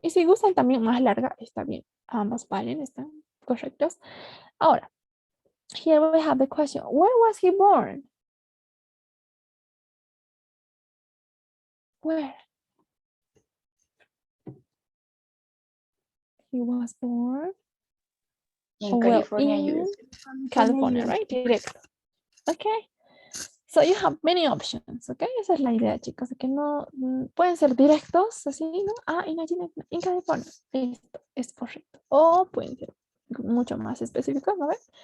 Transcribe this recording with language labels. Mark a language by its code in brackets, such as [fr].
[es] Y si gustan también más larga, está bien. Ambos valen, están correctos. Ahora, [en] here we have the question. Where was he born? Where? He was born In California, in USA. California, right? [es] Directo. [en] Okay. So you have many options, okay? [es] Esa es la idea, chicos, de que no pueden ser directos, así, ¿no? [en] Imagine in California. [es] Esto es correcto. O pueden ser mucho más específicos, ¿no ven?